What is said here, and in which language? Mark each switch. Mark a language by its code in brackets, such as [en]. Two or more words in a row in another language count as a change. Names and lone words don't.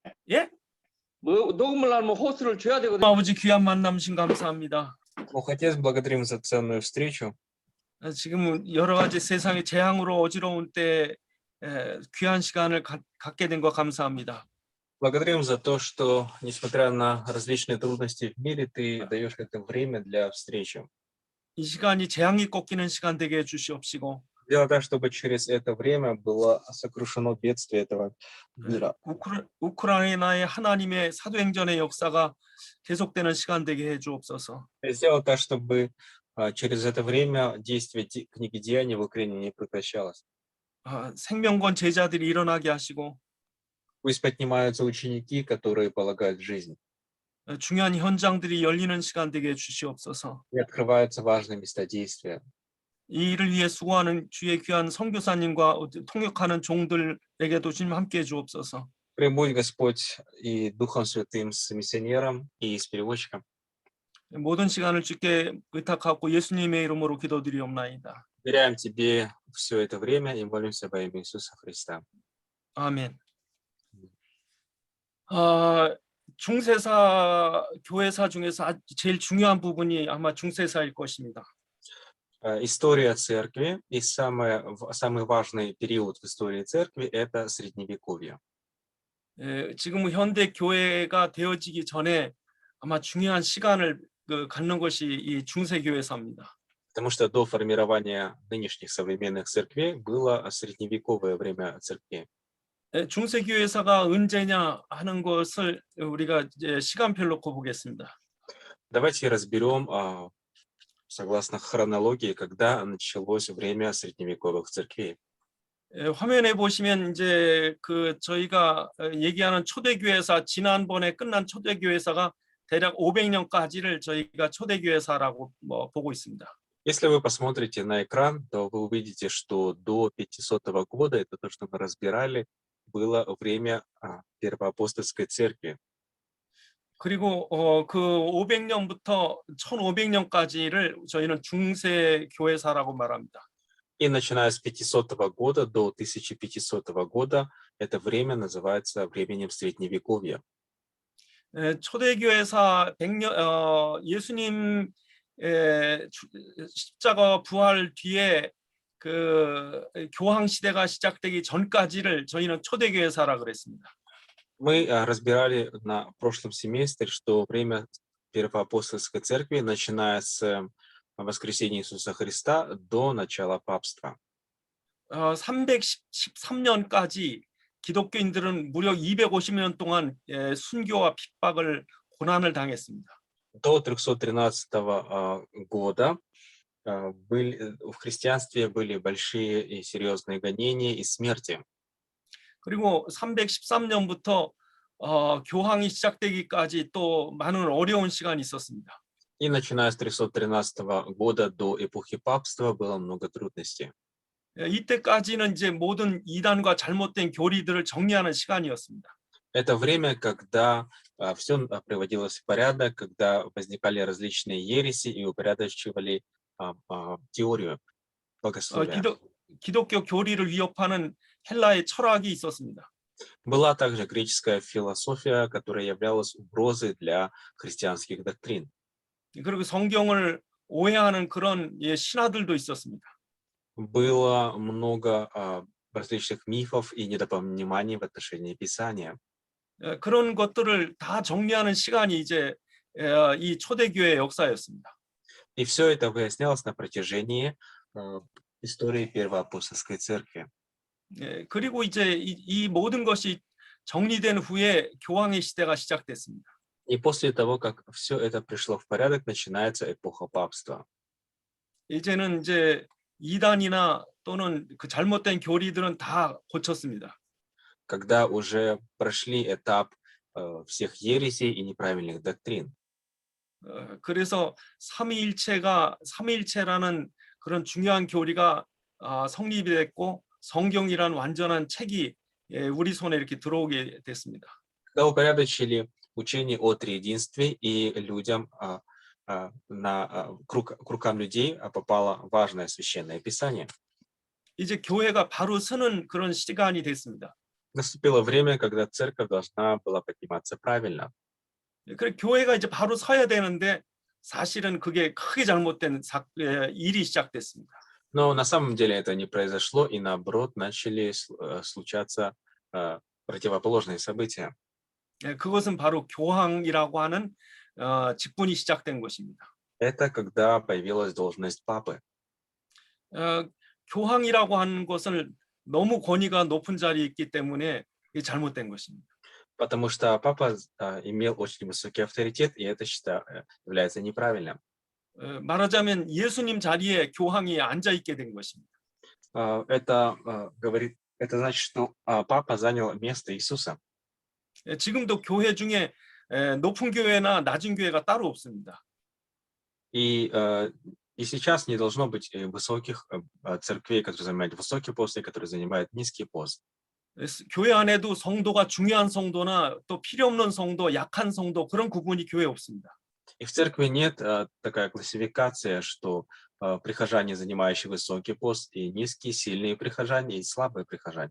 [ko] 예? 뭐 녹음을 하면 호스를 줘야 되거든요. 아버지 귀한 만남신 감사합니다. [ru] Бог Отец, благодарим за ценную встречу. [ko] 지금은 여러 가지 세상의 재앙으로 어지러운 때 귀한 시간을 갖게 된 거 감사합니다. [ru] Благодарим за то, что, несмотря на различные трудности в мире, ты даешь это время для встречи. [ko] 이 시간이 재앙이 꺾이는 시간 되게 해주시옵시고 [ru] Дело так, чтобы через это время было сокрушено бедствие этого мира. [ko] 우크라이나의 하나님의 사도행전의 역사가 계속되는 시간 되게 해주옵소서. [ru] Сделал так, чтобы через это время действие книги Деяний в Украине не прекращалось. [ko] 생명권 제자들이 일어나게 하시고 [ru] Пусть поднимаются ученики, которые полагают жизнь. [ko] 중요한 현장들이 열리는 시간 되게 해주시옵소서. [ru] И открываются важные места действия. [ko] 이 일을 위해 수고하는 주의 귀한 선교사님과 통역하는 종들에게도 주님 함께해 주옵소서. [ru] Пребудь, Господь, и Духом Святым с миссионером и с переводчиком. [ko] 모든 시간을 주께 의탁하고 예수님의 이름으로 기도드리옵나이다. [ru] Доверяем Тебе все это время и молимся во имя Иисуса Христа. [ko] 아멘. 중세사 교회사 중에서 제일 중요한 부분이 아마 중세사일 것입니다. [ru] История церкви и самый важный период в истории церкви – это Средневековье. [ko] 지금 현대 교회가 되어지기 전에 아마 중요한 시간을 갖는 것이 이 중세교회사입니다. [ru] Потому что до формирования нынешних современных церквей было средневековое время церкви. [ko] 중세교회사가 언제냐 하는 것을 우리가 이제 시간표로 놓고 보겠습니다. [ru] Давайте разберем, согласно хронологии, когда началось время средневековых церквей. [ko] 화면에 보시면 이제 저희가 얘기하는 초대교회사 지난번에 끝난 초대교회사가 대략 500년까지를 저희가 초대교회사라고 보고 있습니다. [ru] Если вы посмотрите на экран, то вы увидите, что до 500 года, это то, что мы разбирали, было время первоапостольской церкви. [ko] 그리고 그 500년부터 1500년까지를 저희는 중세교회사라고 말합니다. [ru] И начиная с 500 года до 1500 года, это время называется временем Средневековья. [ko] 초대교회사 100년, 예수님 십자가 부활 뒤에 교황 시대가 시작되기 전까지를 저희는 초대교회사라 그랬습니다. [ru] Мы разбирали на прошлом семестре, что время первоапостольской церкви, начиная с воскресения Иисуса Христа до начала папства. [ko] 313년까지 기독교인들은 무려 250년 동안 순교와 핍박을 고난을 당했습니다. [ru] До 313 года в христианстве были большие и серьезные гонения и смерти. [ko] 그리고 313년부터 교황이 시작되기까지 또 많은 어려운 시간이 있었습니다. [ru] И начиная с 313 года до эпохи папства было много трудностей. [ko] 이때까지는 이제 모든 이단과 잘못된 교리들을 정리하는 시간이었습니다. [ru] Это время, когда все приводилось в порядок, когда возникали различные ереси и упорядочивали теорию богословия. [ko] 기독교 교리를 위협하는 헬라의 철학이 있었습니다. [ru] Была также греческая философия, которая являлась угрозой для христианских доктрин. [ko] 그리고 성경을 오해하는 그런 신화들도 있었습니다. [ru] Было много различных мифов и недопониманий в отношении Писания. [ko] 그런 것들을 다 정리하는 시간이 이제 이 초대교회 역사였습니다. [ru] И все это выяснялось на протяжении истории первоапостольской церкви. [ko] 그리고 이제 이 모든 것이 정리된 후에 교황의 시대가 시작됐습니다. [ru] И после того, как все это пришло в порядок, начинается эпоха папства. [ko] 이제는 이제 이단이나 또는 그 잘못된 교리들은 다 고쳤습니다. [ru] Когда уже прошли этап всех ересей и неправильных доктрин. [ko] 그래서 삼위일체라는 그런 중요한 교리가 성립이 됐고 성경이라는 완전한 책이 우리 손에 이렇게 들어오게 됐습니다. [ru] Когда упорядочили учение о триединстве, и людям, к рукам людей попало важное священное писание. [ko] 이제 교회가 바로 서는 그런 시간이 됐습니다. [ru] наступило время, когда церковь должна была подниматься правильно. [ko] 그래 교회가 이제 바로 서야 되는데 사실은 그게 크게 잘못된 일이 시작됐습니다. [ru] Но на самом деле это не произошло, и наоборот начали случаться противоположные события. [ko] 그것은 바로 교황이라고 하는 직분이 시작된 것입니다. [ru] Это когда появилась должность папы. [ko] 교황이라고 하는 것을 너무 권위가 높은 자리에 있기 때문에 이게 잘못된 것입니다. [ru] Потому что папа имел очень высокий авторитет, и это является неправильным. [ko] 말하자면 예수님 자리에 교황이 앉아 있게 된 것입니다. [ru] Это значит, что папа занял место Иисуса. [ko] 지금도 교회 중에 높은 교회나 낮은 교회가 따로 없습니다. [ru] И сейчас не должно быть высоких церквей, которые занимают высокий пост, и которые занимают низкий пост. [ko] 교회 안에도 성도가 중요한 성도나 또 필요 없는 성도, 약한 성도 그런 구분이 교회에 없습니다. [ru] И в церкви нет такая классификация, что прихожане, занимающие высокий пост, и низкие, сильные прихожане, и слабые прихожане.